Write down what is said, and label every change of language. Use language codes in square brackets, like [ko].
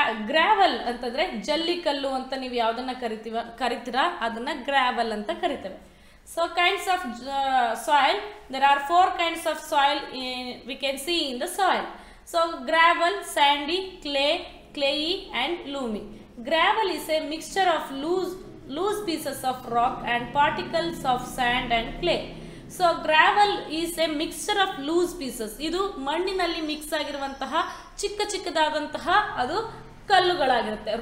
[kn] ಗ್ರಾವಲ್ ಅಂತಂದ್ರೆ ಜಲ್ಲಿಕಲ್ಲು ಅಂತ ನೀವು ಯಾವುದನ್ನ ಕರಿತೀರಾ ಅದನ್ನ ಗ್ರಾವಲ್ ಅಂತ ಕರಿತೇವೆ. [en] So kinds of soil, there are 4 kinds of soil we can see in the soil. So gravel, sandy, clayey and loamy. Gravel is a mixture of loose pieces of rock and particles of sand and clay. So gravel is a mixture of loose pieces. [kn] ಇದು ಮಣ್ಣಿನಲ್ಲಿ mix ಆಗಿರುವಂತಹ ಚಿಕ್ಕದಾದಂತಹ ಅದು ಕಲ್ಲುಗಳಾಗಿರುತ್ತೆ.